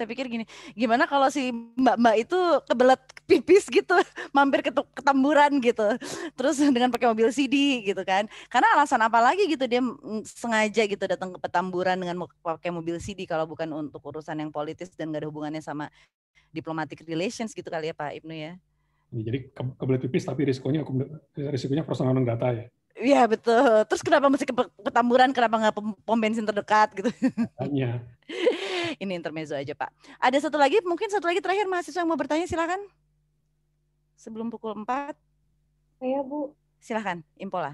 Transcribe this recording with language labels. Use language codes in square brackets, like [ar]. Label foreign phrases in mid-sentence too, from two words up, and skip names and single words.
[id] Saya pikir gini, gimana kalau si mbak-mbak itu kebelet pipis gitu, mampir ke Tamburan gitu, terus dengan pakai mobil CD gitu kan? Karena alasan apa lagi gitu dia sengaja gitu datang ke Petamburan dengan pakai mobil CD kalau bukan untuk urusan yang politis dan nggak ada hubungannya sama [en] diplomatic relations [id] gitu kali ya Pak Ibnu ya? Jadi kebelet pipis tapi risikonya [la] personal non grata [id] ya. Iya betul. Terus kenapa mesti ke Petamburan? Kenapa nggak pom bensin terdekat gitu? Tanya. Ini intermezzo aja Pak. Ada mungkin satu lagi terakhir mahasiswa yang mau bertanya silakan. Sebelum pukul 4. Saya Bu.